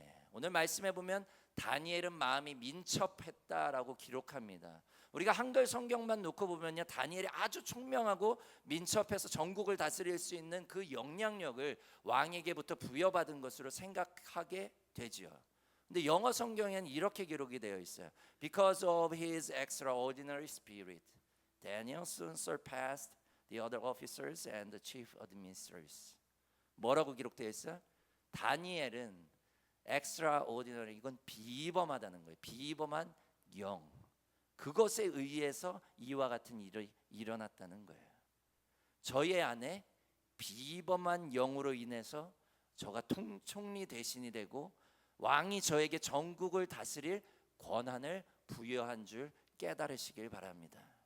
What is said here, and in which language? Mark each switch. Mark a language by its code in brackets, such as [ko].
[ko] 오늘 말씀해 보면 다니엘은 마음이 민첩했다라고 기록합니다. 우리가 한글 성경만 놓고 보면요, 다니엘이 아주 총명하고 민첩해서 전국을 다스릴 수 있는 그 영향력을 왕에게부터 부여받은 것으로 생각하게 되지요. 근데 영어 성경에는 이렇게 기록이 되어 있어요. [en] Because of his extraordinary spirit, Daniel soon surpassed the other officers and the chief administrators. [ko] 뭐라고 기록되어 있어요? 다니엘은 extraordinary, 이건 비범하다는 거예요. 비범한 영, 그것에 의해서 이와 같은 일이 일어났다는 거예요. 저의 안에 비범한 영으로 인해서 저가 총리 대신이 되고 왕이 저에게 전국을 다스릴 권한을 부여한 줄 깨달으시길 바랍니다.